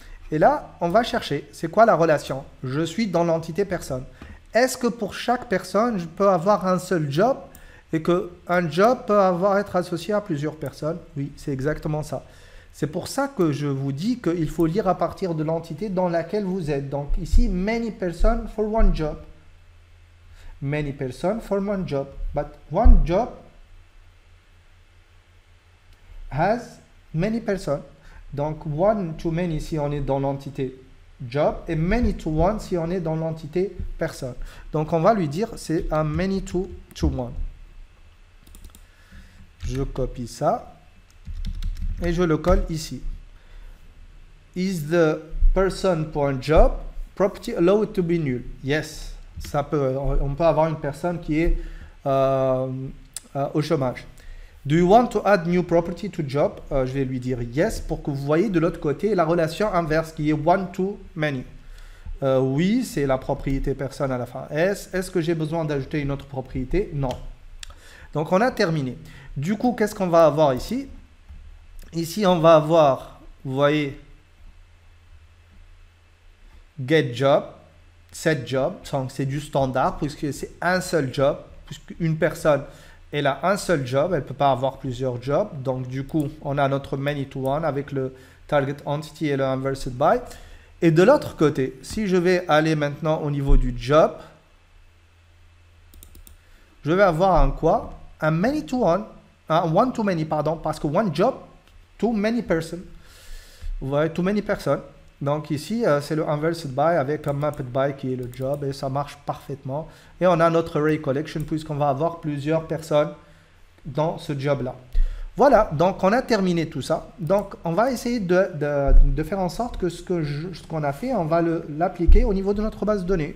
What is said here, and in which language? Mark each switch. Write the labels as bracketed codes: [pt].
[fr] Et là, on va chercher, c'est quoi la relation? Je suis dans l'entité personne. Est-ce que pour chaque personne, je peux avoir un seul job et qu'un job peut être associé à plusieurs personnes? Oui, c'est exactement ça. C'est pour ça que je vous dis qu'il faut lire à partir de l'entité dans laquelle vous êtes. Donc ici, [en] many persons for one job. [fr] Many persons for one job. [en] But one job has many persons. [fr] Donc, one to many si on est dans l'entité job et many to one si on est dans l'entité personne. Donc, on va lui dire c'est un many to one. Je copie ça et je le colle ici. [en] Is the person.job property allowed to be null? [fr] Yes, ça peut. On peut avoir une personne qui est au chômage. [en] Do you want to add new property to job? [fr] Je vais lui dire yes pour que vous voyez de l'autre côté la relation inverse qui est one to many. Oui, c'est la propriété personne à la fin. Est-ce que j'ai besoin d'ajouter une autre propriété? Non. Donc, on a terminé. Du coup, qu'est-ce qu'on va avoir ici? Ici, on va avoir, vous voyez, get job, set job. Donc, c'est du standard puisque c'est un seul job, puisqu'une personne elle a un seul job, elle ne peut pas avoir plusieurs jobs. Donc, du coup, on a notre many to one avec le target entity et le inversed by. Et de l'autre côté, si je vais aller maintenant au niveau du job, je vais avoir un quoi? Un many to one, un one to many, pardon, parce que [en] one job, too many person. [fr] Vous voyez, too many personnes. Donc ici, c'est le inversed by avec un mapped by qui est le job et ça marche parfaitement. Et on a notre array collection puisqu'on va avoir plusieurs personnes dans ce job-là. Voilà, donc on a terminé tout ça. Donc on va essayer de faire en sorte que ce qu'on a fait, on va l'appliquer au niveau de notre base de données.